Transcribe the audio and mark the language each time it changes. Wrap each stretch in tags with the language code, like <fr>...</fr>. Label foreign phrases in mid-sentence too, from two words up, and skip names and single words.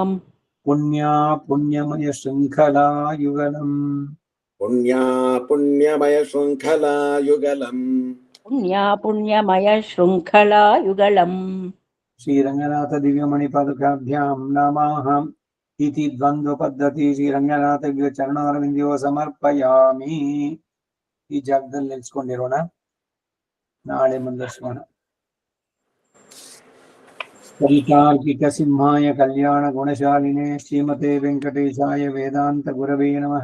<sa>पुण्या पुण्यमय शृङ्खला युगलम् पुण्या पुण्यमय शृङ्खला युगलम् पुण्या पुण्यमय शृङ्खला युगलम् श्रीरङ्गनाथ दिव्यमणिपादुकाभ्यां नमः इति द्वन्द्वपद्धति ಶ್ರೀರಂಗನಾಥ ಚರಣಾರವಿಂದೋ ಸಮರ್ಪಯಾಮಿ.</sa> <kn>ಈ ಜಾಗದಲ್ಲಿ ನಿಲ್ಸ್ಕೊಂಡಿರೋಣ, ನಾಳೆ ಮುಂದುವರಿಸೋಣ.</kn> <sa>ಕವಿತಾರ್ಕಿಕ ಸಿಂಹಾಯ ಕಲ್ಯಾಣ ಗುಣಶಾಲಿನೇ ಶ್ರೀಮತೆ ವೆಂಕಟೇಶಾಯ ವೇದಾಂತ ಗುರವೇ ನಮಃ.</sa>